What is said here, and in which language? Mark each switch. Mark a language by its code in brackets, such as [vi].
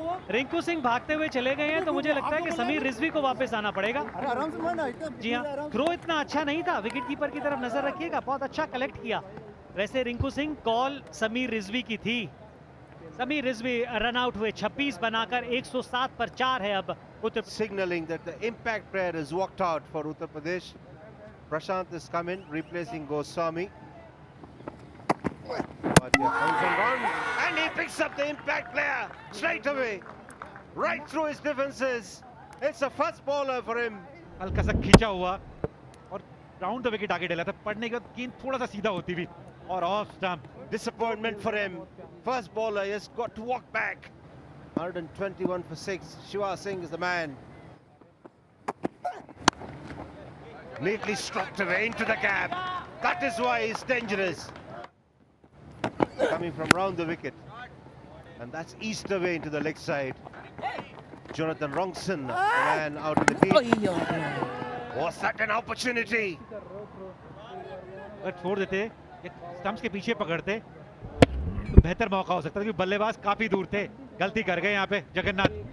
[hi] रिंकू सिंह भागते हुए चले गए हैं, तो मुझे लगता है कि समीर रिजवी को वापस आना पड़ेगा। जी हाँ, थ्रो इतना अच्छा नहीं था, विकेट कीपर की तरफ नजर रखिएगा, बहुत अच्छा कलेक्ट किया। वैसे रिंकू सिंह, कॉल समीर रिजवी की थी। समीर रिजवी रन आउट हुए, 26 बनाकर 107 पर 4 है अब उत्तर। [en] Signaling that the impact player has walked out for Uttar Pradesh. Prashant has come in, replacing Goswami. But here comes a run, and he picks up the impact player straight away, right through his defenses. It's a first bowler for him. [hi] हल्का सा खींचा हुआ और round the wicket आगे डला था। पड़ने के बाद गेंद थोड़ा सा सीधा होती भी, और off stump. [en] Disappointment for him. First bowler has got to walk back 121 for 6. Shiva Singh is the man. Neatly struck away into the gap. That is why he's dangerous. Coming from round the wicket. And that's east away into the leg side. Jonathan Wrongson, the man out in the deep. Was that an opportunity? [hi] अगर छोड़ देते, stumps के पीछे पकड़ते, तो बेहतर मौका हो सकता था, क्योंकि बल्लेबाज काफी दूर थे. गलती कर गए यहाँ पे जगन्नाथ.